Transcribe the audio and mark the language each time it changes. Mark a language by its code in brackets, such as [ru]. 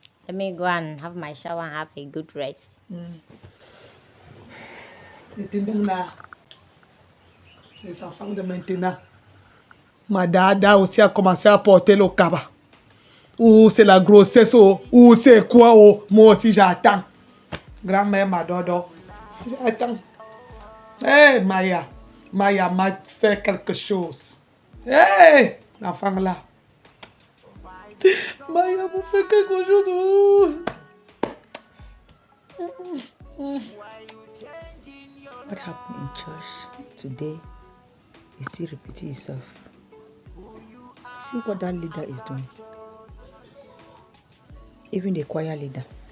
[en] Let me go and have my shower and have a good rest. [fr] Les enfants de maintenant. Ma dada aussi a commencé à porter le cabas. Ou c'est la grossesse, ou c'est quoi, moi aussi j'attends. Grand-mère m'a dodo. J'attends. Hé, Maya. Maya m'a fait quelque chose. Hé, l'enfant là. Maya vous fait quelque chose. [en] What happened in church today is still repeating itself. See what that leader is doing. Even the choir leader.